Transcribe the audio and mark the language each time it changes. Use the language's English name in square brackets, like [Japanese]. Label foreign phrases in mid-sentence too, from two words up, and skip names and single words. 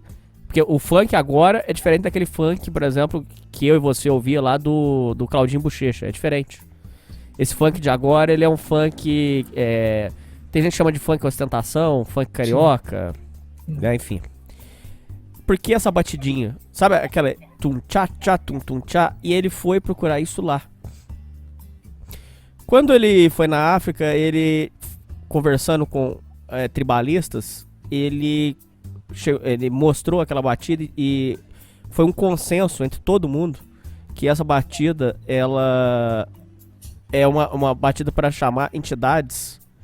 [Portuguese] Porque o funk agora é diferente daquele funk, por exemplo, que eu e você ouvia lá do Claudinho Bochecha. É diferente. Esse funk de agora, ele é um funk... tem gente que chama de funk ostentação, funk carioca, né, enfim. Por que essa batidinha? Sabe aquela tum-tchá, tum-tum-tchá? E ele foi procurar isso lá. Quando ele foi na África, ele conversando com tribalistas, ele mostrou aquela batida e foi um consenso entre todo mundo que essa batida, ela é uma batida para chamar entidades.